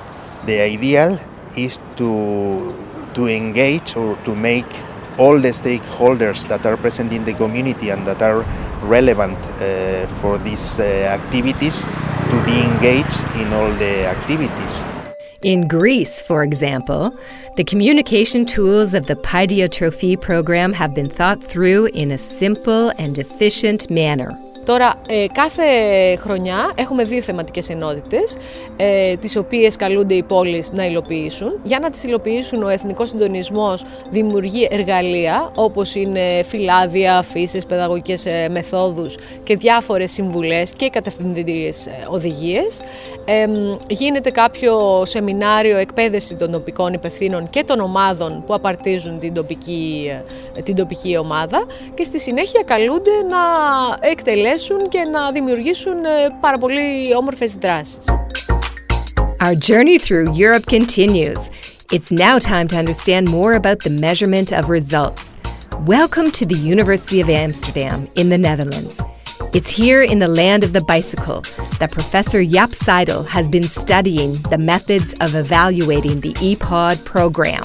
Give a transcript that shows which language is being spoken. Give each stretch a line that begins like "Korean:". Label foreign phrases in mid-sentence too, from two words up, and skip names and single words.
English: The ideal is to engage or to make all the stakeholders that are present in the community and that are relevant for these activities to be engaged in all the activities. In Greece, for example, the communication tools of the Paidiotrophie program have been thought through in a simple and efficient manner.
Greek: Τώρα, κάθε χρονιά έχουμε 2 θεματικές ενότητες, τις οποίες καλούνται οι πόλεις να υλοποιήσουν. Για να τις υλοποιήσουν, ο Εθνικός Συντονισμός δημιουργεί εργαλεία, όπως είναι φυλάδια, αφήσεις, παιδαγωγικές μεθόδους και διάφορες συμβουλές και κατευθυντήριες οδηγίες. Γίνεται κάποιο σεμινάριο εκπαίδευση των τοπικών υπευθύνων και των ομάδων που απαρτίζουν την τοπική ομάδα και στη συνέχεια καλούνται να εκτελέσουν και να δημιουργήσουν πάρα πολύ όμορφες δράσεις.
English: Our journey through Europe continues. It's now time to understand more about the measurement of results. Welcome to the University of Amsterdam in the Netherlands. It's here in the land of the bicycle that Professor Jaap Seidel has been studying the methods of evaluating the EPOD program.